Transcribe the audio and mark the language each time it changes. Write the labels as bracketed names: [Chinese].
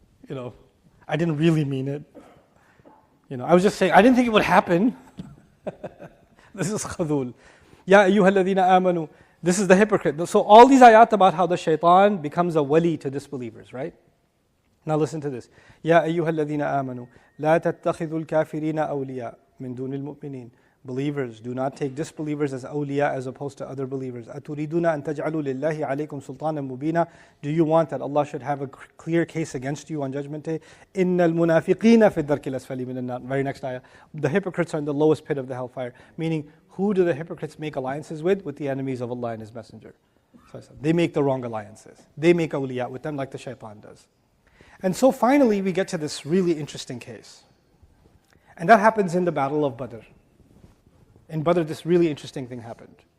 [English] I didn't really mean it. I was just saying, I didn't think it would happen. This is khadul. [Arabic] Ya ayyuhalladhina amanu. [English] This is the hypocrite. So all these ayat about how the shaitan becomes a wali to disbelievers, right? Now listen to this. [Arabic] يا أيها الذين آمنوا لا تتخذوا الكافرين أولياء من دون المؤمنين. [English] Believers, do not take disbelievers as awliya as opposed to other believers. [Arabic] أتريدون أن تجعلوا لله عليكم سلطانا مبينا. [English] Do you want that Allah should have a clear case against you on Judgment Day? [Arabic] إن المنافقين في الدرك الأسفل من النار. [English] Very next ayah. The hypocrites are in the lowest pit of the hellfire. Meaning, who do the hypocrites make alliances with? With the enemies of Allah and His Messenger. So they make the wrong alliances. They make awliya with them like the shaitan does. And so finally we get to this really interesting case. And that happens in the Battle of Badr. In Badr, this really interesting thing happened.